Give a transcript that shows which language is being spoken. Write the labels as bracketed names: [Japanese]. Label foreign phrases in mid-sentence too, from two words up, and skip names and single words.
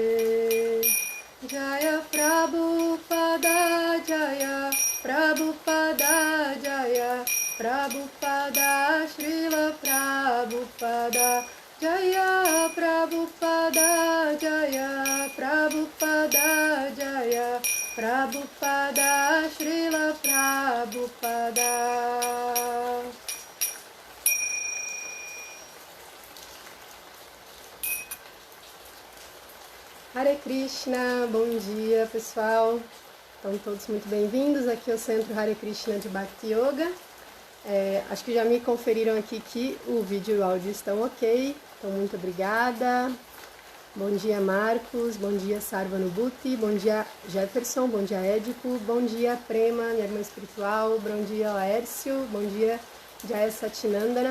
[Sanskrit] Jaya Prabhupada Jaya Prabhupada Jaya Prabhupada Srila Prabhupada Jaya Prabhupada Jaya Prabhupada Jaya Prabhupada Srila Prabhupada. Hare Krishna, [Portuguese] bom dia pessoal. Estão todos muito bem-vindos aqui ao Centro Hare Krishna de Bhakti Yoga. Acho que já me conferiram aqui que o vídeo e o áudio estão ok, então muito obrigada. Bom dia Marcos, bom dia Sarvanubhuti, bom dia Jefferson, bom dia Édipo, bom dia Prema, minha irmã espiritual, bom dia Laércio, bom dia Jaya Satinandana.